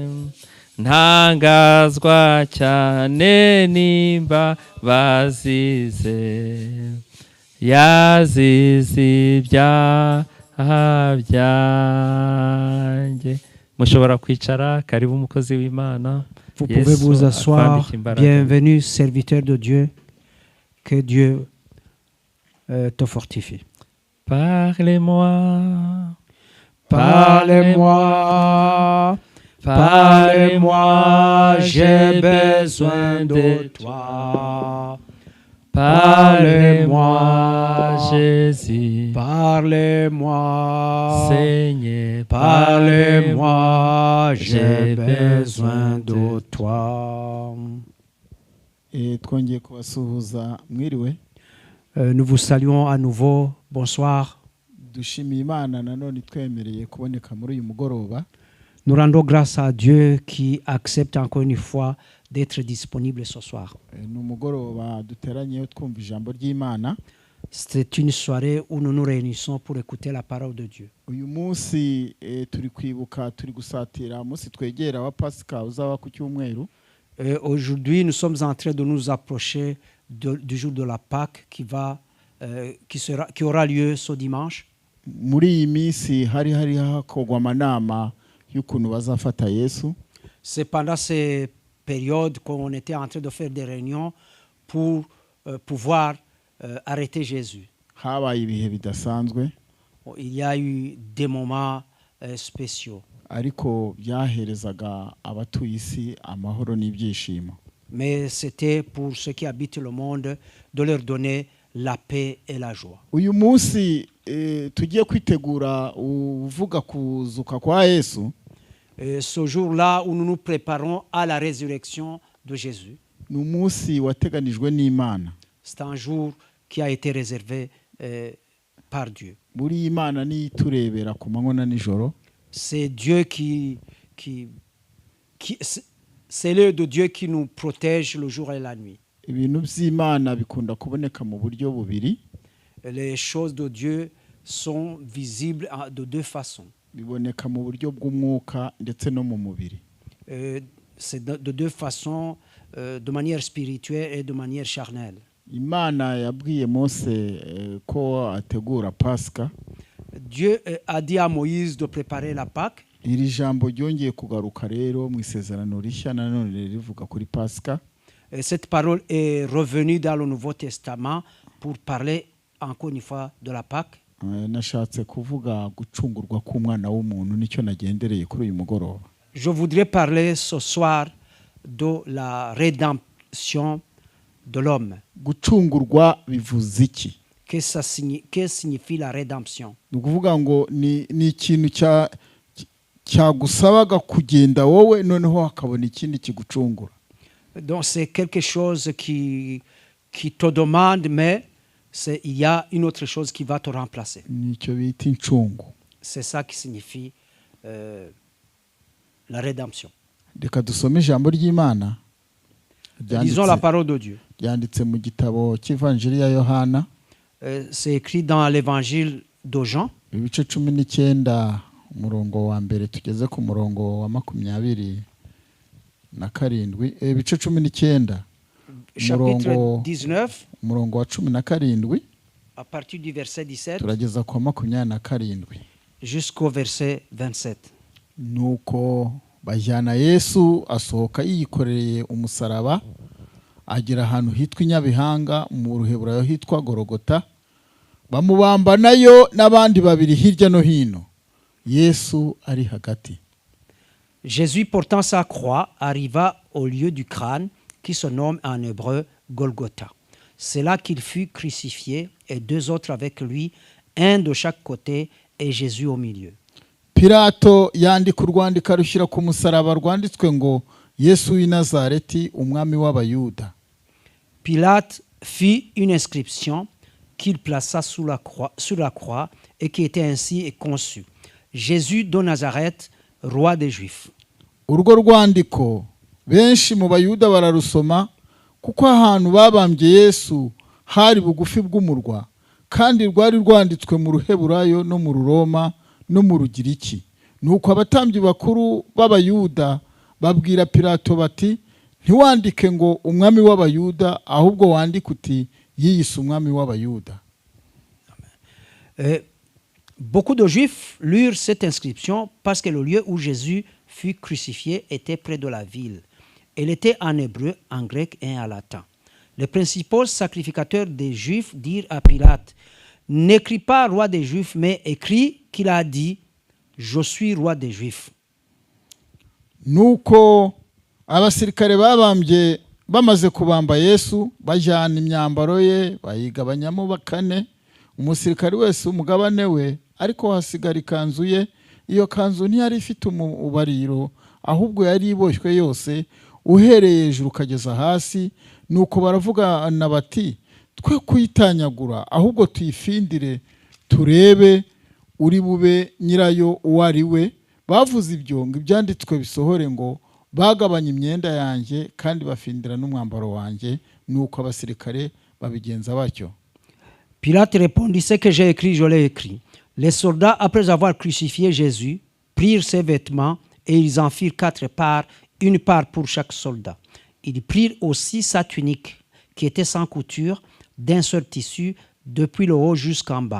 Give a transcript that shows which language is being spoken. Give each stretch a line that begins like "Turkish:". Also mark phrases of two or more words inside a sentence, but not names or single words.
Kinyarwanda: Ntangazwa cyane n'imbabazi ze, yazize ibyaha byanjye. Mushobora kwicara, karibu umukozi w'Imana.
French: Vous pouvez vous asseoir. Bienvenue, serviteur de Dieu. Que Dieu te fortifie. Parlez-moi. Parlez-moi. Parlez-moi, j'ai besoin de toi. Parlez-moi, Jésus. Parlez-moi, Seigneur. Parlez-moi, j'ai besoin de toi.
Kinyarwanda: Twongeye kubasuhuza mwiriwe.
French: Nous vous saluons à nouveau. Bonsoir.
Kinyarwanda: Dushimiye Imana nanone twemereye kuboneka muri uyu mugoroba.
French: Nous rendons grâce à Dieu qui accepte encore une fois d'être disponible ce soir. C'est une soirée où nous nous réunissons pour écouter la parole de Dieu. Aujourd'hui, nous sommes en train de nous approcher du jour de la Pâque qui aura lieu ce dimanche.
Kinyarwanda: Muri iyi minsi hari hakorwa amanama y'ukuntu bazafata Yesu.
French: C'est pendant ces périodes qu'on était en train de faire des réunions pour pouvoir arrêter Jésus.
Kinyarwanda: Habaye ibihe bidasanzwe.
French: Il y a eu des moments spéciaux.
Kinyarwanda: Ariko byaherezaga abatuye isi amahoro n'ibyishimo.
French: Mais c'était pour ceux qui habitent le monde de leur donner la paix et la joie.
Kinyarwanda: Uyu munsi tugiye kwitegura uvuga kuzuka kwa Yesu.
French: Ce jour-là où nous nous préparons à la résurrection de Jésus.
Kinyarwanda: Ni umunsi wateganijwe n'Imana.
French: C'est un jour qui a été réservé par Dieu.
Kinyarwanda: Buri Imana ni iturebera ku manywa na nijoro.
French: C'est Dieu c'est l'œil de Dieu qui nous protège le jour et la nuit.
Kinyarwanda: Ibintu by'Imana bikunda kuboneka mu buryo bubiri.
French: Les choses de Dieu sont visibles de deux façons.
Kinyarwanda: Biboneka mu buryo bw'umwuka ndetse no mu mubiri.
French: C'est de deux façons, de manière spirituelle et de manière charnelle.
Kinyarwanda: Imana yabwiye Mose ko ategura Pasika.
French: Dieu a dit à Moïse de préparer la Pâque.
Kinyarwanda: Iri jambo ryongeye kugaruka rero mu isezerano rishya nanone rivuga kuri Pasika.
French: Cette parole est revenue dans le Nouveau Testament pour parler encore une fois de la Pâque.
Kinyarwanda: Nashatse kuvuga gucungurwa k'umwana w'umuntu nicyo nagendereye kuri uyu mugoroba.
French: Je voudrais parler ce soir de la rédemption de l'homme.
Kinyarwanda: Gucungurwa bivuze iki?
French: Que signifie la rédemption?
Kinyarwanda: Ni ukuvuga ngo ni ikintu cyagusabaga kugenda wowe noneho hakabona ikindi kigucungura.
French: Donc c'est quelque chose qui te demande, mais il y a une autre chose qui va te remplacer.
Kinyarwanda: Nicyo bita incungu.
French: C'est ça qui signifie la rédemption.
Kinyarwanda: Reka dusome ijambo ry'Imana.
French: Lisons la parole de Dieu.
Kinyarwanda: Yanditse mu gitabo cy'Ivanjili ya Yohana.
French: C'est écrit dans l'évangile de Jean.
Kinyarwanda: Ibice 19 umurongo wa mbere tugeze ku murongo wa 27. Ibice 19.
French: Chapitre 19.
Kinyarwanda: Umurongo wa 17.
French: À partir du verset 17.
Kinyarwanda: Turageza ku 27.
French: Jusqu'au verset 27.
Kinyarwanda: Nuko bajyana Yesu asohoka yikoreye umusaraba agera ahantu hitwa Inyabihanga mu Ruheburayo hitwa Gorogota. Bamubamba nayo n'abandi babiri hirya no hino. Yesu ari hagati.
French: Jésus portant sa croix arriva au lieu du crâne qui se nomme en hébreu Golgotha. C'est là qu'il fut crucifié et deux autres avec lui, un de chaque côté et Jésus au milieu.
Kinyarwanda: Pilato yandika urwandiko rushyira ku musaraba rwanditswe ngo Yesu w'i Nazareti umwami w'Abayuda.
French: Pilate fit une inscription qu'il plaça sur la croix et qui était ainsi conçue: Jésus de Nazareth, roi des Juifs.
Kinyarwanda: Urwo rwandiko benshi mu Bayuda bararusoma kuko ahantu babambye Yesu hari bugufi bw'umurwa kandi rwari rwanditswe mu Ruheburayo no mu Ruroma no mu Rugiriki. Nuko abatambyi bakuru b'Abayuda babwira Pilato bati ntiwandike ngo umwami w'Abayuda ahubwo wandike uti yiyise umwami w'Abayuda.
French: Beaucoup de Juifs lurent cette inscription parce que le lieu où Jésus fut crucifié était près de la ville. Elle était en hébreu, en grec et en latin. Les principaux sacrificateurs des Juifs dirent à Pilate: n'écris pas roi des Juifs, mais écris qu'il a dit: je suis roi des Juifs.
Kinyarwanda: Nuko abasirikare babambye bamaze kubamba Yesu bajyana imyambaro ye bayigabanyamo bakane, umusirikare wese umugabane we, ariko hasigara ikanzu ye. Iyo kanzu ntiyari ifite ubariro, ahubwo yari iboshywe yose uhereye hejuru ukageza hasi. Nuko baravugana bati twe kuyitanyagura, ahubwo tuyifindire turebe uri bube nyirayo uwo ari we. Bavuze ibyo ngo ibyanditswe bisohore ngo bagabanya imyenda yanjye kandi bafindira n'umwambaro wanjye. Nuko abasirikare babigenza batyo.
French: Pilate répondit: ce que j'ai écrit, je l'ai écrit. Les soldats, après avoir crucifié Jésus, prirent ses vêtements et ils en firent 4 parts, une part pour chaque soldat. Ils prirent aussi sa tunique qui étaient sans couture, d'un seul tissu, depuis le haut jusqu'en bas.